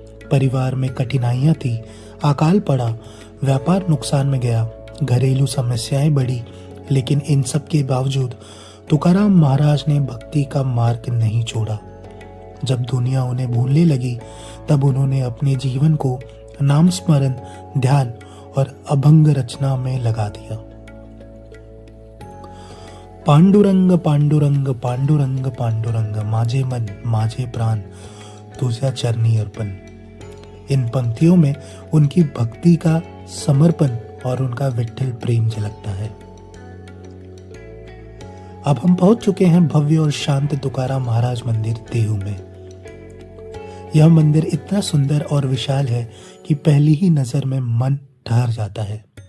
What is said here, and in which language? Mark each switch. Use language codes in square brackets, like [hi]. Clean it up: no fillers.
[hi] परिवार में कठिनाइयां थी, अकाल पड़ा, व्यापार नुकसान में गया, घरेलू समस्याएं बढ़ी, लेकिन इन सब के बावजूद तुकाराम महाराज ने भक्ति का मार्ग नहीं छोड़ा। जब दुनिया उन्हें भूलने लगी, तब उन्होंने अपने जीवन को नाम स्मरण, ध्यान और अभंग रचना में लगा दिया। [mr] पांडुरंग पांडुरंग पांडुरंग पांडुरंग, माझे मन माझे प्राण तुझ्या चरणी अर्पण। [hi] इन पंक्तियों में उनकी भक्ति का समर्पण और उनका विट्ठल प्रेम झलकता है। अब हम पहुंच चुके हैं भव्य और शांत तुकाराम महाराज मंदिर देहू में। यह मंदिर इतना सुंदर और विशाल है कि पहली ही नजर में मन ठहर जाता है।